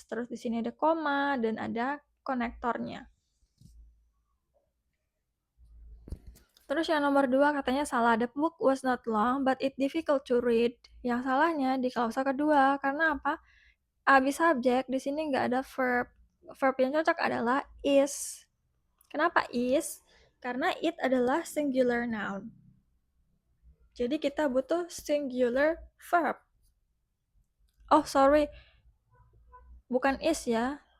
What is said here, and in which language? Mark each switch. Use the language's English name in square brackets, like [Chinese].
[Indonesian] Terus di sini ada koma dan ada konektornya. Terus yang nomor 2 katanya salah. [English] The book was not long but it difficult to read. [Indonesian] Yang salahnya di klausa kedua. Karena apa? Abis subjek, di sini nggak ada verb. Verb yang cocok adalah is. Kenapa is? Karena it adalah singular noun. Jadi kita butuh singular verb. [English] Oh, sorry. [Indonesian] Bukan is ya.